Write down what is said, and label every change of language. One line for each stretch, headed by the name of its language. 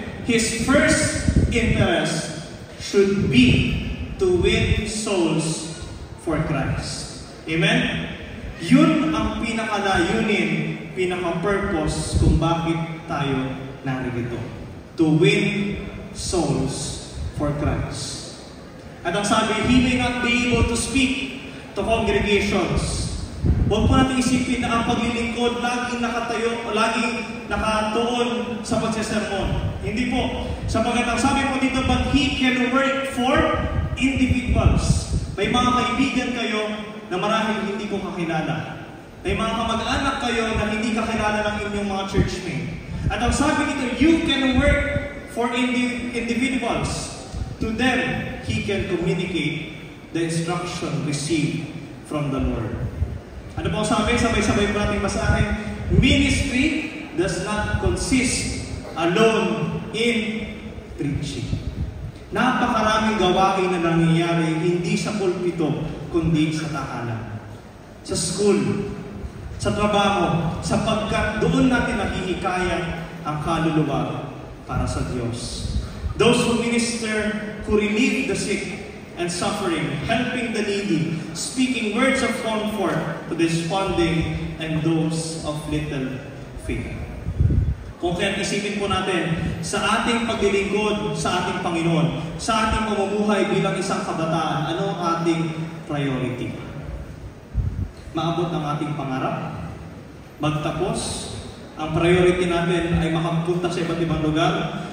English: His first interest should be to win souls for Christ. Amen?
Filipino: Yun ang pinakalayunin, pinaka-purpose kung bakit tayo narito.
English: To win souls for Christ.
Filipino: At ang sabi,
English: he may not be able to speak to congregations.
Filipino: Huwag po natin isipin na ang paglilingkod laging nakatayo o laging nakatuon sa pagsesermon. Hindi po. Sapagat ang sabi po dito,
English: but he can work for individuals.
Filipino: May mga kaibigan kayo na marahil hindi ko kakilala. May mga kamag-anak kayo na hindi kakilala ng inyong mga churchmate. At ang sabi dito,
English: you can work for individuals. To them, he can communicate the instruction received from the Lord.
Filipino: Ano po sabi? Sabay-sabay po natin basahin.
English: Ministry does not consist alone in preaching.
Filipino: Napakaraming gawain na nangyayari hindi sa pulpito, kundi sa tahanan. Sa school, sa trabaho, sapagkat doon natin nakihikayat ang kaluluwa para sa Diyos.
English: Those who minister, who relieve the sick and suffering, helping the needy, speaking words of comfort to the desponding and those of little faith.
Filipino: Kung kaya isipin po natin, sa ating paglilingkod sa ating Panginoon, sa ating pamumuhay bilang isang kabataan, ano ang ating priority? Maabot ang ating pangarap? Magtapos? Ang priority natin ay makapunta sa iba't ibang lugar?